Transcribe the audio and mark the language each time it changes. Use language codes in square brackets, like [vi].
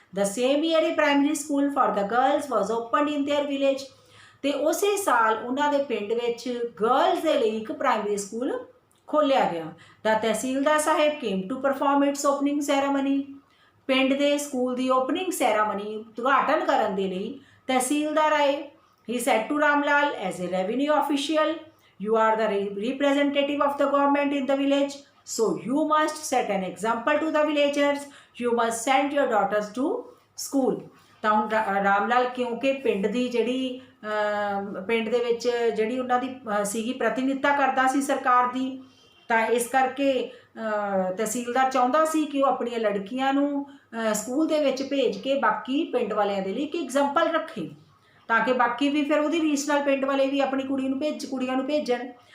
[en] the same year a primary school for the girls was opened in their village, [pa] ਤੇ ਉਸੇ ਸਾਲ ਉਹਨਾਂ ਦੇ ਪਿੰਡ ਵਿੱਚ ਗਰਲਸ ਦੇ ਲਈ ਇੱਕ ਪ੍ਰਾਇਮਰੀ ਸਕੂਲ ਖੋਲ੍ਹਿਆ ਗਿਆ। [en] the tehsildar sahib came to perform its opening ceremony, [pa] ਪਿੰਡ ਦੇ ਸਕੂਲ ਦੀ ਓਪਨਿੰਗ ਸੈਰਾਮਨੀ ਉਦਘਾਟਨ ਕਰਨ ਦੇ ਲਈ ਤਹਿਸੀਲਦਾਰ ਆਏ। [en] He said to Ram Lal as a revenue official, you are the representative of the government in the village, so you must set an example to the villagers, you must send your daughters to school। [pa] ਤਾਂ ਹੁਣ ਰਾਮ ਲਾਲ ਕਿਉਂਕਿ ਪਿੰਡ ਦੀ ਜਿਹੜੀ ਪਿੰਡ ਦੇ ਵਿੱਚ ਜਿਹੜੀ ਉਹਨਾਂ ਦੀ ਸੀਗੀ ਪ੍ਰਤੀਨਿਧਤਾ ਕਰਦਾ ਸੀ ਸਰਕਾਰ ਦੀ, ਤਾਂ ਇਸ ਕਰਕੇ ਤਹਿਸੀਲਦਾਰ ਚਾਹੁੰਦਾ ਸੀ ਕਿ ਉਹ ਆਪਣੀਆਂ ਲੜਕੀਆਂ ਨੂੰ ਸਕੂਲ ਦੇ ਵਿੱਚ ਭੇਜ ਕੇ ਬਾਕੀ ਪਿੰਡ ਵਾਲਿਆਂ ਦੇ ਲਈ ਇੱਕ ਐਗਜ਼ਾਮਪਲ ਰੱਖੇ, ਤਾਂ ਕਿ ਬਾਕੀ ਵੀ ਫਿਰ ਉਹਦੀ ਰੀਸ ਨਾਲ ਪਿੰਡ ਵਾਲੇ ਵੀ ਆਪਣੀ ਕੁੜੀਆਂ ਨੂੰ ਭੇਜਣ।